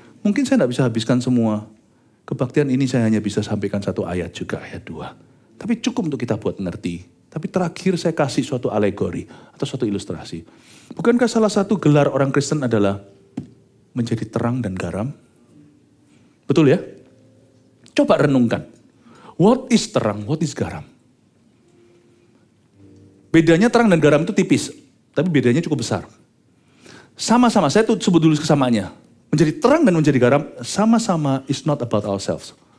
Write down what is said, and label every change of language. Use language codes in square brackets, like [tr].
[id] Mungkin saya tidak bisa habiskan semua. Kebaktian ini saya hanya bisa sampaikan 1 ayat juga, ayat 2. Tapi cukup untuk kita buat ngerti. Tapi terakhir saya kasih suatu alegori atau suatu ilustrasi. Bukankah salah satu gelar orang Kristen adalah menjadi terang dan garam? Betul ya? Coba renungkan. [en] What is terang, what is garam? [id] Bedanya terang dan garam itu tipis, tapi bedanya cukup besar. Sama-sama, saya tuh sebut dulu kesamaannya. Menjadi terang dan menjadi garam, sama-sama [en] is not about ourselves.